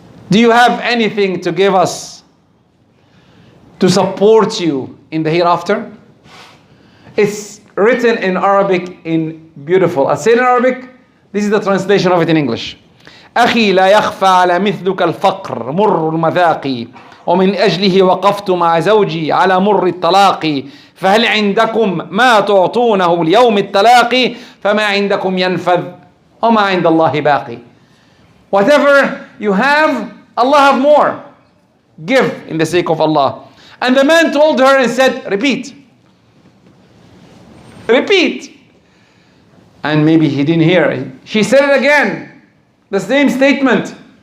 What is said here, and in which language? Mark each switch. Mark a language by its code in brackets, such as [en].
[en] Do you have anything to give us to support you in the hereafter? It's written in Arabic in beautiful. I say in Arabic, this is the translation of it in English. [ar] أخي لا يخفى على مثلك الفقر مر المذاق ومن أجله وقفت مع زوجي على مر الطلاق فهل عندكم ما تعطونه اليوم التلاقي فما عندكم ينفذ وما عند الله باقي. [en] Whatever you have, Allah have more. Give in the sake of Allah. And the man told her and said, repeat. And maybe he didn't hear. She said it again, the same statement.